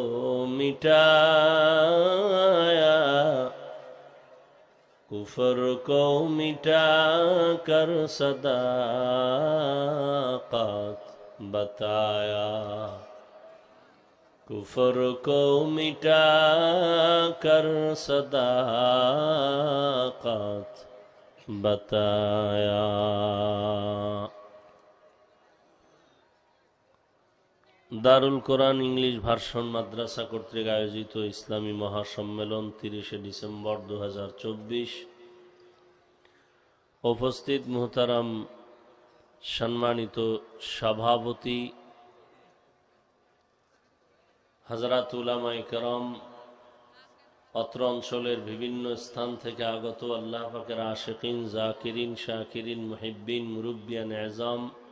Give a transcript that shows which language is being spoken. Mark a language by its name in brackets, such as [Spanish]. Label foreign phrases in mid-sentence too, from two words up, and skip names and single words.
[Urdu] مٹایا کفر کو مٹا کر صداقت بتایا کفر کو مٹا کر صداقت بتایا [Bangla] দারুল কোরআন [English] English version [Bangla] মাদ্রাসা কর্তৃক আয়োজিত ইসলামী মহাসম্মেলন 30 ডিসেম্বর 2024। উপস্থিত মুহতারাম সম্মানিত সভাপতি হযরত উলামায়ে কেরাম, অত্র অঞ্চলের বিভিন্ন স্থান থেকে আগত আল্লাহ পাকের আশিকিন, জাকিরিন, শাকিরিন, মুহিব্বিন, মুরব্বিয়ান এজাম,